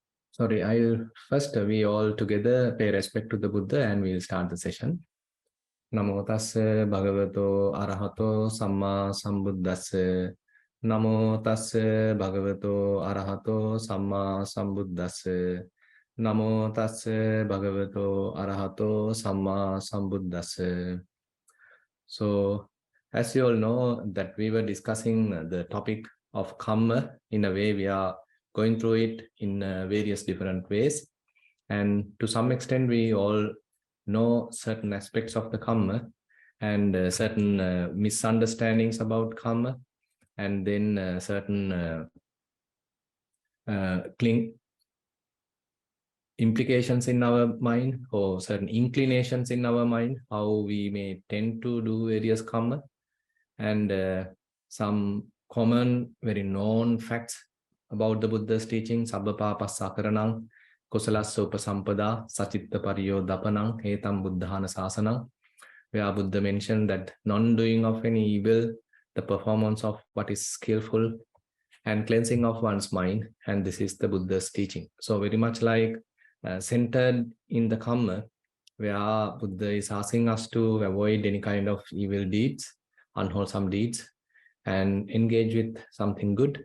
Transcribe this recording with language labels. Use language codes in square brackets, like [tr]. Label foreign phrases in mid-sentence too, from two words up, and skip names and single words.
[en] Sorry, I'll first we all together pay respect to the Buddha and we'll start the session. [pi] Namo tassa bhagavato arahato samma sambuddhassa. Namo tassa bhagavato arahato samma sambuddhassa. Namo tassa bhagavato arahato samma sambuddhassa. [en] So, as you all know, that we were discussing the topic of Kamma. In a way, we are going through it in various different ways. And to some extent, we all know certain aspects of the Kamma and certain misunderstandings about Kamma, and then certain implications in our mind or certain inclinations in our mind, how we may tend to do various Kamma, and some common, very known facts about the Buddha's teaching. [pi] Sabbapapasakaranang, Kusalassa upasampada, Sachitta pariyodapanang, Hetam buddhana sasanang, [en] where Buddha mentioned that non-doing of any evil, the performance of what is skillful, and cleansing of one's mind. And this is the Buddha's teaching. So very much like centered in the Kamma, where Buddha is asking us to avoid any kind of evil deeds, unwholesome deeds, and engage with something good.